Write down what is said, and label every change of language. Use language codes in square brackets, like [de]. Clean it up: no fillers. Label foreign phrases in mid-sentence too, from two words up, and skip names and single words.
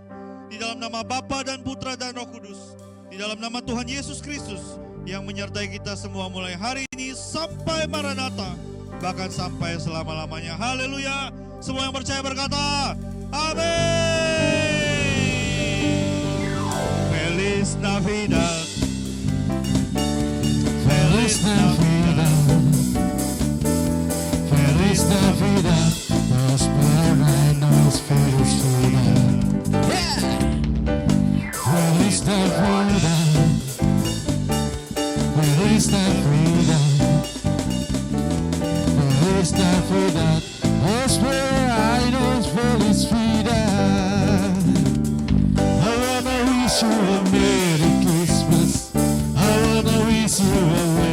[id] Di dalam nama Bapa dan Putra dan Roh Kudus. Di dalam nama Tuhan Yesus Kristus yang menyertai kita semua mulai hari ini sampai Maranatha. Bahkan sampai selama-lamanya. Haleluya. Semua yang percaya berkata, amin. [es] Feliz Navidad. Feliz Navidad, Feliz Navidad, prospero años, Feliz Navidad. Feliz Navidad, Feliz Navidad, Feliz Navidad, prospero años, Feliz Navidad. [en] I wanna wish you a Merry Christmas. I wanna wish you a